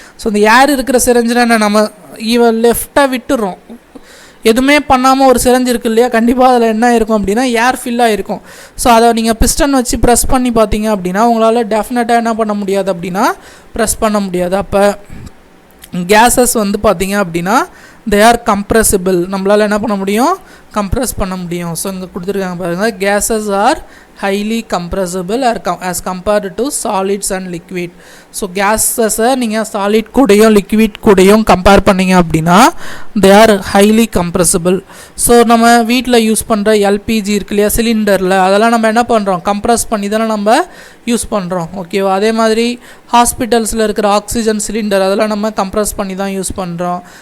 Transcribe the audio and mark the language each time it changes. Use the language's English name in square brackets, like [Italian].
[Tamil] So இந்த ஏர் இருக்கிற சிரஞ்சுனா நம்ம லெஃப்டாக விட்டுறோம், எதுவுமே பண்ணாமல் ஒரு சிரஞ்சு இருக்குது இல்லையா, கண்டிப்பாக அதில் என்ன இருக்கும் அப்படின்னா ஏர் ஃபில்லாக இருக்கும். ஸோ அதை நீங்கள் பிஸ்டன் வச்சு ப்ரெஸ் பண்ணி பார்த்தீங்க அப்படின்னா உங்களால் டெஃபினட்டாக என்ன பண்ண முடியாது அப்படின்னா ப்ரெஸ் பண்ண முடியாது. அப்போ கேஸஸ் வந்து பார்த்திங்க அப்படின்னா [English] They are compressible. [Tamil] நம்மளால் என்ன பண்ண முடியும், கம்ப்ரெஸ் பண்ண முடியும். ஸோ இங்கே கொடுத்துருக்காங்க பாருங்கள், [English] Gases are highly compressible as compared to solids and liquid. [Tamil] So கேஸஸை நீங்கள் சாலிட் கூடையும் லிக்விட் கூடையும் கம்பேர் பண்ணிங்க அப்படின்னா [English] They are highly compressible. [Tamil] So நம்ம வீட்டில் யூஸ் பண்ணுற எல்பிஜி இருக்கு இல்லையா, சிலிண்டரில், அதெல்லாம் நம்ம என்ன பண்ணுறோம், கம்ப்ரெஸ் பண்ணி தானே நம்ம யூஸ் பண்ணுறோம். ஓகேவா. அதே மாதிரி ஹாஸ்பிட்டல்ஸில் இருக்கிற ஆக்சிஜன் சிலிண்டர், அதெல்லாம் நம்ம கம்ப்ரெஸ் பண்ணி தான் யூஸ் பண்ணுறோம்.